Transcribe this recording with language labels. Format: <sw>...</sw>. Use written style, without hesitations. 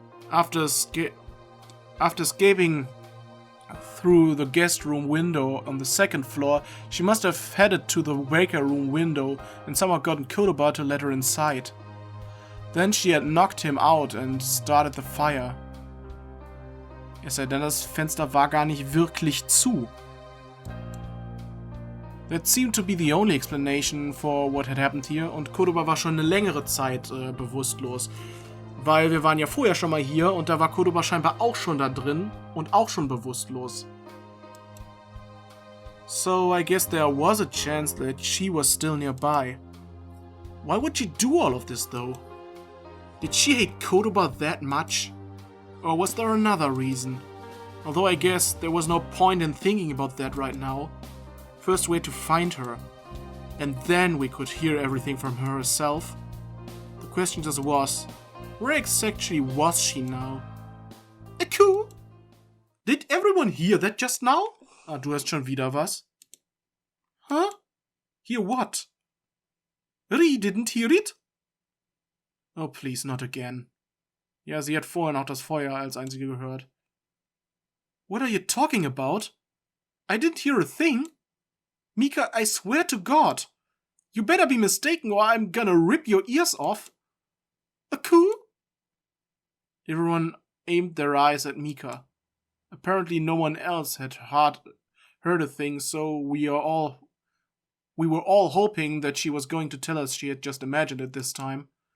<en>After escaping through the guest room window on the second floor, she must have headed to the waker room window and somehow gotten Kodoba to let her inside. Then she had knocked him out and started the fire.</en> <de>Es sei denn, das Fenster war gar nicht wirklich zu.</de> <en>That seemed to be the only explanation for what had happened here,</en> <de>und Kodoba war schon eine längere Zeit bewusstlos. Weil wir waren ja vorher schon mal hier und da war Kodoba scheinbar auch schon da drin und auch schon bewusstlos.</de> <en>So I guess there was a chance that she was still nearby. Why would she do all of this though? Did she hate Kodoba that much? Or was there another reason? Although I guess there was no point in thinking about that right now. First we had to find her, and then we could hear everything from her herself. The question just was, where exactly was she now? A coup? Did everyone hear that just now?</en> <de>Ah, du hast schon wieder was?</de> <en>Huh? Hear what? Rie didn't hear it? Oh, please, not again.</en> <de>Ja, sie hat vorher noch das Feuer als einzige gehört.</de> <en>What are you talking about? I didn't hear a thing. Mika, I swear to God. You better be mistaken or I'm gonna rip your ears off. A coup? Everyone aimed their eyes at Mika. Apparently no one else had heard a thing, so we were all hoping that she was going to tell us she had just imagined it this time.</en>